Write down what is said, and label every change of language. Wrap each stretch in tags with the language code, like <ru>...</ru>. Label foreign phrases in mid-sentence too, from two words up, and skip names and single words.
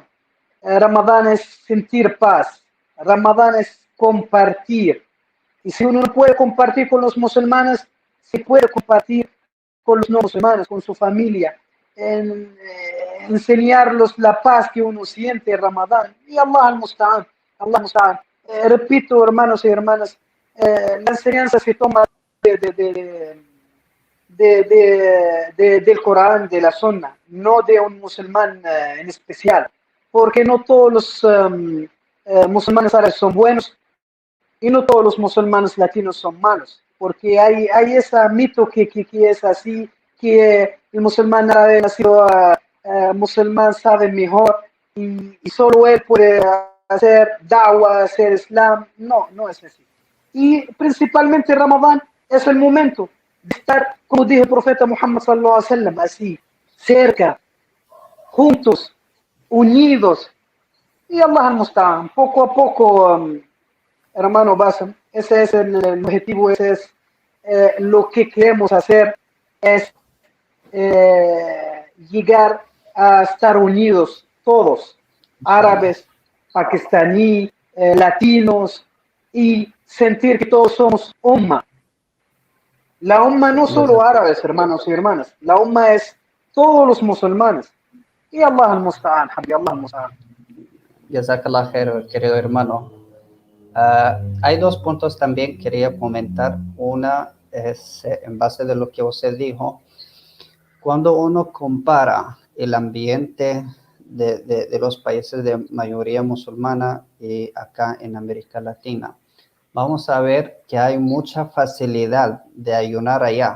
<es>Ramadán es sentir paz. Ramadán es compartir. Y si uno no puede compartir con los musulmanes, se puede compartir con los no musulmanes, con su familia. Enseñarlos la paz que uno siente en Ramadán.</es> <ar>Y الله المستعان. الله المستعان.</ar> <es>Repito, hermanos y hermanas, la enseñanza se toma del Corán, de la Sunna, no de un musulmán en especial, porque no todos los musulmanes árabes son buenos y no todos los musulmanes latinos son malos, porque hay ese mito que es así, que el musulmán árabe nació musulmán sabe mejor y solo él puede hacer da'wah, hacer islam. No, no es así. Y principalmente Ramadán es el momento de estar, como dijo el profeta Muhammad</es> <ar>صلى الله عليه وسلم,</ar> <es>así, cerca, juntos, unidos.</es> <ar>Y الله المستعان,</ar> <es>poco a poco, hermano Bassam, ese es el objetivo, ese es lo que queremos hacer, es llegar a estar unidos todos, árabes, pakistaní, latinos, y sentir que todos somos umma. La umma no solo árabes, hermanos y hermanas, la umma es todos los musulmanes.</es> <ar>Y الله المستعان، حبي، الله المستعان. جزاك الله خير,</ar> <es>querido hermano. Hay dos puntos también que quería comentar. Una es en base de lo que usted dijo. Cuando uno compara el ambiente de los países de mayoría musulmana y acá en América Latina, vamos a ver que hay mucha facilidad de ayunar allá.</es>